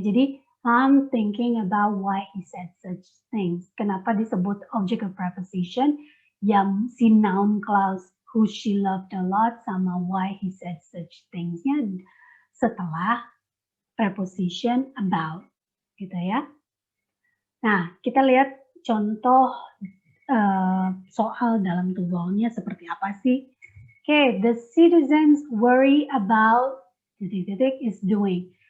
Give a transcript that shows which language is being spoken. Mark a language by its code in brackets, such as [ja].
[en] Jadi I'm thinking about why he said such things. [id] Kenapa disebut object of preposition? Yang si noun clause [en] who she loved a lot [id] sama [en] why he said such things- [id] nya setelah preposition about. Gitu ya. Nah, kita lihat contoh soal dalam tuvalnya seperti apa sih? [en] Okay, the citizens worry about is doing.